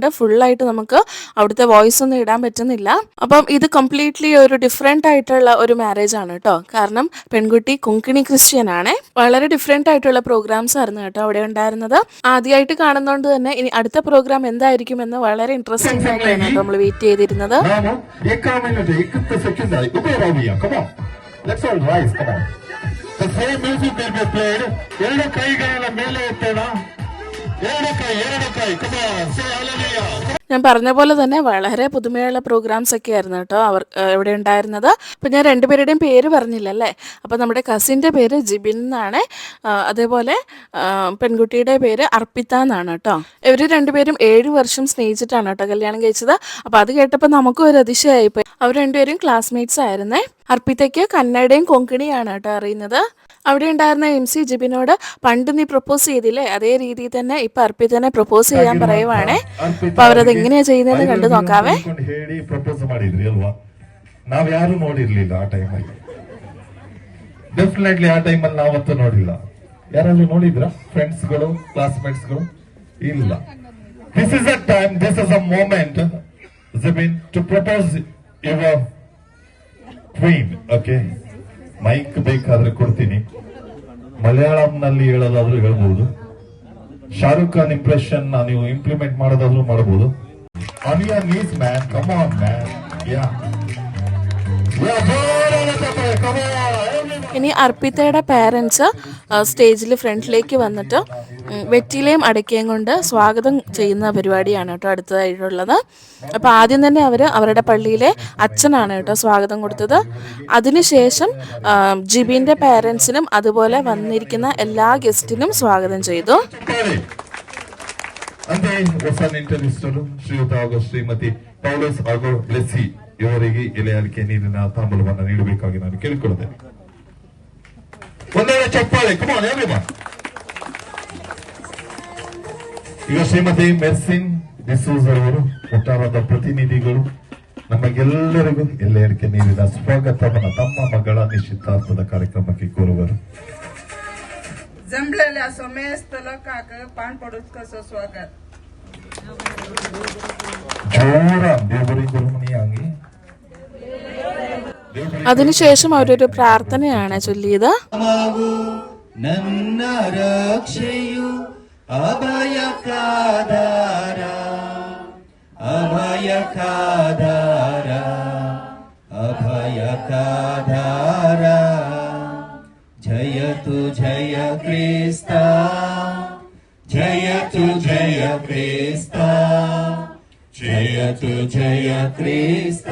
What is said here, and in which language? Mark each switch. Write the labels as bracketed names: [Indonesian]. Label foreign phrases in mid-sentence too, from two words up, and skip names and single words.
[Malayalam] ഫുള്ളായിട്ട് നമുക്ക് അവിടുത്തെ വോയിസ് ഒന്നും ഇടാൻ പറ്റുന്നില്ല. അപ്പം ഇത് കംപ്ലീറ്റ്ലി ഒരു ഡിഫറെൻ്റ് ആയിട്ടുള്ള ഒരു മാരേജ് ആണ് കേട്ടോ. കാരണം പെൺകുട്ടി കൊങ്കിണി ക്രിസ്ത്യൻ ആണ്. വളരെ ഡിഫറെൻ്റ് ആയിട്ടുള്ള പ്രോഗ്രാംസ് ആയിരുന്നു കേട്ടോ അവിടെ ഉണ്ടായിരുന്നത്. ആദ്യമായിട്ട് കാണുന്നതുകൊണ്ട് തന്നെ ഇനി അടുത്ത പ്രോഗ്രാം എന്തായിരിക്കും എന്ന് വളരെ ഇൻട്രസ്റ്റിംഗ് ആയിട്ടാണ് കേട്ടോ നമ്മൾ വെയിറ്റ് ചെയ്തിരുന്നത്. [English] The same music will be played. [Kannada] ಎರಡು ಕೈಗಳ ಮೇಲೆ ಎತ್ತೋಣ. ಎರಡು ಕೈ. [English] Come on, say hallelujah. [Malayalam] ഞാൻ പറഞ്ഞ പോലെ തന്നെ വളരെ പുതുമയുള്ള പ്രോഗ്രാംസ് ഒക്കെ ആയിരുന്നു കേട്ടോ അവർ ഇവിടെ ഉണ്ടായിരുന്നത്. അപ്പം ഞാൻ രണ്ടുപേരുടെയും പേര് പറഞ്ഞില്ലല്ലേ. അപ്പോൾ നമ്മുടെ കസിൻ്റെ പേര് ജിബിൻ എന്നാണ്. അതേപോലെ പെൺകുട്ടിയുടെ പേര് അർപ്പിത എന്നാണ് കേട്ടോ. ഇവർ രണ്ടുപേരും 7 വർഷം സ്നേഹിച്ചിട്ടാണ് കേട്ടോ കല്യാണം കഴിച്ചത്. അപ്പോൾ അത് കേട്ടപ്പോൾ നമുക്കും ഒരു അതിശയമായിപ്പോയി. അവർ രണ്ടുപേരും ക്ലാസ്മേറ്റ്സ് ആയിരുന്നേ. അർപ്പിതയ്ക്ക് കന്നഡയും കൊങ്കിണിയാണ് കേട്ടോ അറിയുന്നത്. അവിടെ ഉണ്ടായിരുന്ന MC ജിബിനോട് പണ്ട് നീ പ്രപ്പോസ് ചെയ്തില്ലേ, അതേ രീതിയിൽ തന്നെ ഇപ്പൊ അർപ്പിതനെ പ്രപ്പോസ് ചെയ്യാൻ പറയുവാണേ. അപ്പൊ അവരത് എങ്ങനെയാ ചെയ്യുന്നതെന്ന് കണ്ടു നോക്കാവേ. [Kannada] ನಾವ್ ಯಾರು ನೋಡಿರ್ಲಿಲ್ಲ ಆ ಟೈಮಲ್ಲಿ. ಡೆಫಿನೆಟ್ಲಿ ಆ ಟೈಮಲ್ಲಿ ನಾವಂತೂ ನೋಡಿಲ್ಲ. ಯಾರಾದ್ರೂ ನೋಡಿದ್ರ ಫ್ರೆಂಡ್ಸ್ಗಳು, ಕ್ಲಾಸ್ಮೇಟ್ಸ್ಗಳು? ಇಲ್ಲ. [English] This is a time, this is a moment Jibin to propose your queen. [Kannada] ಓಕೆ, ಮೈಕ್ ಬೇಕಾದ್ರೆ ಕೊಡ್ತೀನಿ. ಮಲಯಾಳಂನಲ್ಲಿ ಹೇಳೋದಾದ್ರೂ ಹೇಳ್ಬಹುದು. ಶಾರುಖ್ ಖಾನ್ ಇಂಪ್ರೆಷನ್ ನೀವು ಇಂಪ್ಲಿಮೆಂಟ್ ಮಾಡೋದಾದ್ರೂ ಮಾಡಬಹುದು. [English] On your knees man, come on man. [Malayalam] ഇനി അർപ്പിതയുടെ പേരൻസ് സ്റ്റേജിൽ ഫ്രണ്ടിലേക്ക് വന്നിട്ട് വെറ്റിലയും അടയ്ക്കയും കൊണ്ട് സ്വാഗതം ചെയ്യുന്ന പരിപാടിയാണ് കേട്ടോ അടുത്തതായിട്ടുള്ളത്. അപ്പോൾ ആദ്യം തന്നെ അവരുടെ പള്ളിയിലെ അച്ഛനാണ് കേട്ടോ സ്വാഗതം കൊടുത്തത്. അതിനുശേഷം ജിബിൻ്റെ പേരൻസിനും അതുപോലെ വന്നിരിക്കുന്ന എല്ലാ ഗസ്റ്റിനും സ്വാഗതം ചെയ്തു. [Kannada] ಇವರಿಗೆ ಎಲೆ ಅಡಿಕೆ ನೀರಿನ ತಾಂಬೂಲವನ್ನು ನೀಡಬೇಕಾಗಿ ನಾನು ಕೇಳಿಕೊಳ್ಳುತ್ತೇನೆ. ಒಂದೆರಡು ಚಪ್ಪಾಳೆ. [English] Come on everyone. [Kannada] ಈಗ ಶ್ರೀಮತಿ ಮೆರ್ಸಿನ್ ಡಿಸೂಜ್ ಅವರು ಒಟ್ಟಾರದ ಪ್ರತಿನಿಧಿಗಳು ನಮಗೆಲ್ಲರಿಗೂ ಎಲೆ ಅಡಿಕೆ ನೀರಿನ ಸ್ವಾಗತವನ್ನು ತಮ್ಮ ಮಗಳ ನಿಶ್ಚಿತಾರ್ಥದ ಕಾರ್ಯಕ್ರಮಕ್ಕೆ ಕೋರುವರು. [Konkani] जमलेल्या समस्त लोकांक पान पडूच कसं स्वागत. ಜೋರ ದೇವರಿ ಗುರುಮನಿ ಆಗಿ [Malayalam] അതിനുശേഷം അവരൊരു പ്രാർത്ഥനയാണ് ചൊല്ലിയത്. [Kannada] ನನ್ನ ರಕ್ಷೆಯು ಅಭಯಕಾಧಾರ, ಅಭಯಕಾಧಾರ, ಅಭಯಕಾಧಾರ. ಜಯತು ಜಯ ಕ್ರಿಸ್ತ, ಜಯತು ಜಯ ಕ್ರಿಸ್ತ, ಜಯತು ಜಯ ಕ್ರಿಸ್ತ.